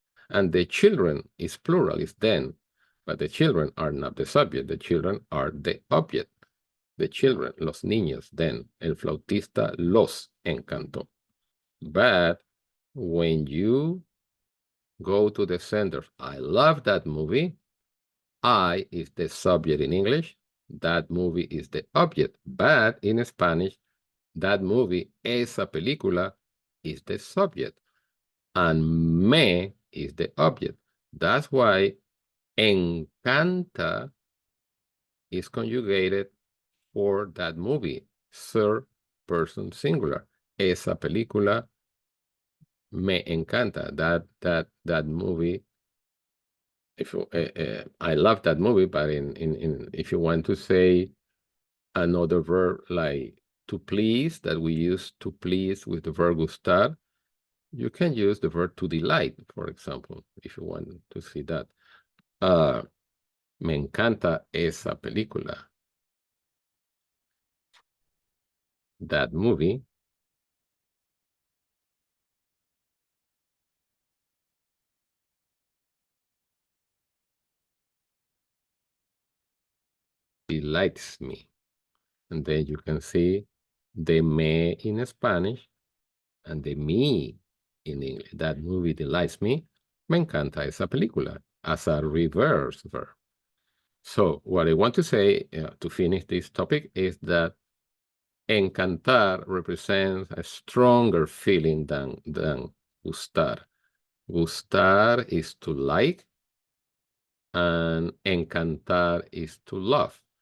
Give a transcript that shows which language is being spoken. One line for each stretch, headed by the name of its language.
English: And the children is plural, is them, but the children are not the subject, the children are the object. The children,
Spanish: los niños,
English: then,
Spanish: el flautista los encantó.
English: But when you go to the sender, I love that movie, I is the subject in English, that movie is the object, but in Spanish, that movie,
Spanish: esa película,
English: is the subject and me is the object. That's why encanta is conjugated for that movie, third person singular.
Spanish: Esa película me encanta.
English: That movie. If you, I love that movie, but in if you want to say another verb like to please, that we use to please with the verb gustar, you can use the verb to delight, for example, if you want to see that.
Spanish: Me encanta esa película.
English: That movie delights me. And then you can see the me in Spanish and the me in English. That movie delights me.
Spanish: Me encanta esa película
English: as a reverse verb. So what I want to say to finish this topic is that encantar represents a stronger feeling than gustar. Gustar is to like, and encantar is to love.